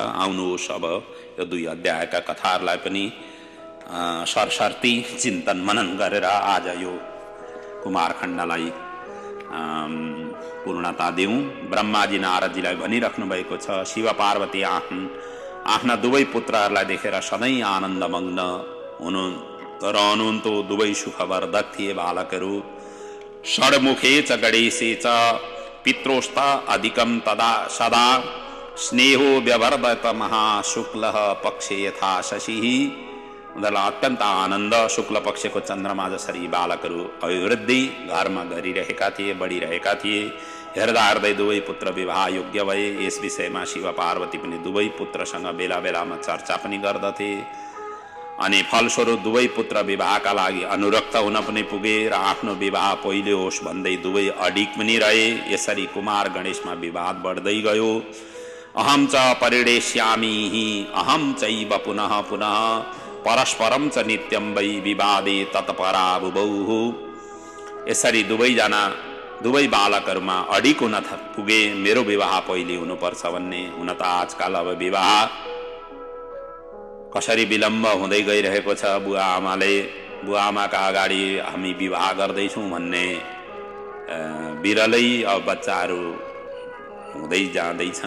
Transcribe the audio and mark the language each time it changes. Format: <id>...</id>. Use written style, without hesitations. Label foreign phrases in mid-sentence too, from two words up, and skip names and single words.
<ne>आउनुहोस् अब यो 2 अध्यायका कथाहरूलाई पनि सरसर्ती चिन्तन मनन गरेर आज यो कुमार खण्डलाई पूर्णता दिउँ। ब्रह्माजी नारदजीलाई भनिराख्नु भएको छ, शिव पार्वती आफ्ना दुवै पुत्रहरूलाई देखेर सधैँ आनन्दमग्न रहनुहुन्थ्यो। दुवै सुखवर्धक थिए बालकहरू।</ne> <sa>षड्मुखे च गणेशे च पित्रोस्त अधिकम तदा सदा स्नेहो व्यवर्धत महाशुक्ल पक्षे यथा शशिः।</sa> <ne>उनीहरूलाई अत्यन्त आनन्द, शुक्ल पक्षको चन्द्रमा जसरी बालकहरू अभिवृद्धि घरमा गरिरहेका थिए, बढिरहेका थिए। हेर्दा हेर्दै दुवै पुत्र विवाह योग्य भए। यस विषयमा शिव पार्वती पनि दुवै पुत्रसँग बेला बेलामा चर्चा पनि गर्दथे। अनि फलस्वरूप दुवै पुत्र विवाहका लागि अनुरक्त हुन पनि पुगे र आफ्नो विवाह पहिले होस् भन्दै दुवै अडिग पनि रहे। यसरी कुमार गणेशमा विवाद बढ्दै गयो।</ne> <sa>अहम च परिणेष्यामि अहम चैव पुनः पुनः परस्परम च नित्यम वै विवादे तत्परा बुबौ।</sa> <ne>यसरी दुवै बालकहरूमा अडिग हुन पुगे, मेरो विवाह पहिले हुनुपर्छ भन्ने। हुन त आजकल अब विवाह कसरी विलम्ब हुँदै गइरहेको छ। बुवा आमाका अगाडि हामी विवाह गर्दैछौँ भन्ने बिरलै अब बच्चाहरू हुँदै जाँदैछन्।</ne>